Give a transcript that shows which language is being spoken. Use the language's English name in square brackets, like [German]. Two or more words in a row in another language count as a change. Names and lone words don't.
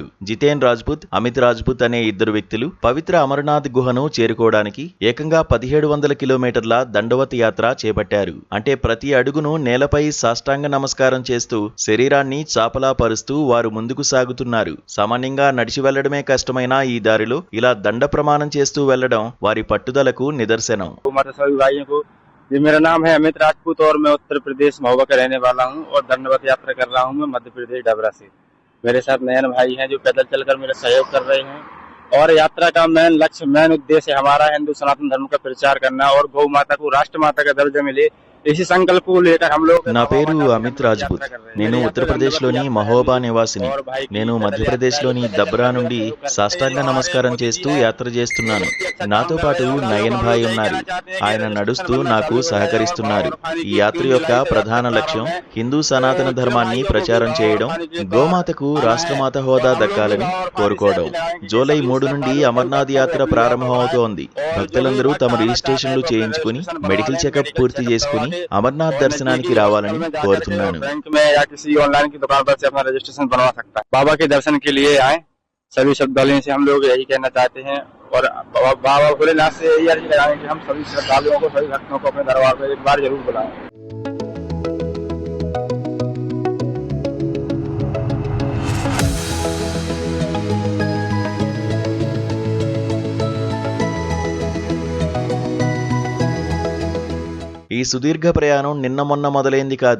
[Telugu] జితేన్ రాజ్పుత్, అమిత్ రాజ్పుత్ అనే ఇద్దరు వ్యక్తులు పవిత్ర అమర్నాథ్ గుహను చేరుకోవడానికి ఏకంగా 1700 కిలోమీటర్ల దండవత్ యాత్ర చేపట్టారు. అంటే ప్రతి అడుగును నేలపై సాష్టాంగ నమస్కారం చేస్తూ శరీరాన్ని చాపలా పరుస్తూ వారు ముందుకు సాగుతున్నారు. సామాన్యంగా నడిచి వెళ్లడమే కష్టమైన ఈ దారిలో ఇలా దండ ప్రమాణం చేస్తూ వెళ్లడం వారి పట్టుదలకు నిదర్శనం. [Hindi] जी, मेरा नाम है अमित राजपूत और मैं उत्तर प्रदेश महोबा का रहने वाला हूँ और दंडवत यात्रा कर रहा हूँ मैं मध्य प्रदेश डबरा से। मेरे साथ नयन भाई हैं जो पैदल चलकर मेरा सहयोग कर रहे हैं और यात्रा का मेन उद्देश्य हमारा हिंदू सनातन धर्म का प्रचार करना और गौ माता को राष्ट्र माता का दर्जा मिले इसी संकल्प को लेकर हम लोग। [Telugu] నా పేరు అమిత్ రాజ్పుత్. నేను ఉత్తరప్రదేశ్లోని మహోబా నివాసిని. నేను మధ్యప్రదేశ్లోని దబ్రా నుండి సాష్టాంగ నమస్కారం చేస్తూ యాత్ర చేస్తున్నాను. నాతో పాటు నయన్ భాయ్ ఉన్నారు. ఆయన నడుస్తూ నాకు సహకరిస్తున్నారు. ఈ యాత్ర యొక్క ప్రధాన లక్ష్యం హిందూ సనాతన ధర్మాన్ని ప్రచారం చేయడం, గోమాతకు రాష్ట్రమాత హోదా దక్కాలని కోరుకోవడం. జూలై 3 నుండి అమర్నాథ్ యాత్ర ప్రారంభమవుతోంది. భక్తులందరూ తమ రిజిస్ట్రేషన్లు చేయించుకుని మెడికల్ చెకప్ పూర్తి చేసుకుని అమర్నాథ్ దర్శనానికి రావాలని కోరుతున్నాను. [Hindi] बैंक में या किसी ऑनलाइन की दुकान पर से अपना रजिस्ट्रेशन बनवा सकता है। बाबा के दर्शन के लिए आए सभी श्रद्धालुओं से हम लोग यही कहना चाहते हैं और बाबा भोलेनाथ से यही अर्जी लगाएं कि हम सभी श्रद्धालुओं को, सभी भक्तों को अपने दरबार पर एक बार जरूर बुलाएं। [Telugu] ఈ సుదీర్ఘ ప్రయాణం నిన్న మొన్న మొదలైంది కాదు.